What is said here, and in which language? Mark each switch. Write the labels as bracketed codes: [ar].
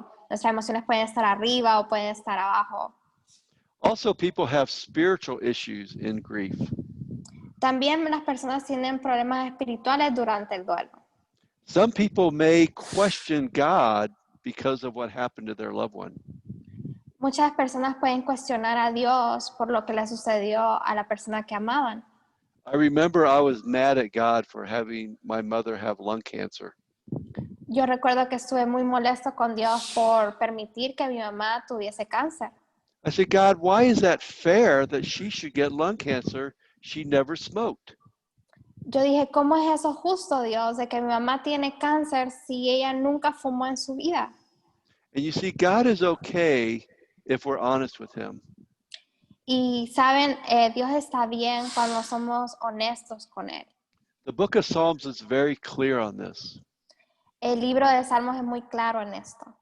[es] Nuestras emociones pueden estar arriba o pueden estar abajo. [en] Also, people have spiritual issues in grief. [es] También las personas tienen problemas espirituales durante el duelo. [en] Some people may question God because of what happened to their loved one. [es] Muchas personas pueden cuestionar a Dios por lo que le sucedió a la persona que amaban. [en] I remember I was mad at God for having my mother have lung cancer. [es] Yo recuerdo que estuve muy molesto con Dios por permitir que mi mamá tuviese cáncer. [en] I said, God, why is that fair that she should get lung cancer? She never smoked. [es] Yo dije, ¿cómo es eso justo, Dios, de que mi mamá tiene cáncer si ella nunca fumó en su vida? [en] And you see, God is okay if we're honest with him. [es] Y saben, Dios está bien cuando somos honestos con Él. [en] The book of Psalms is very clear on this, [es] El libro de Salmos es muy claro en esto.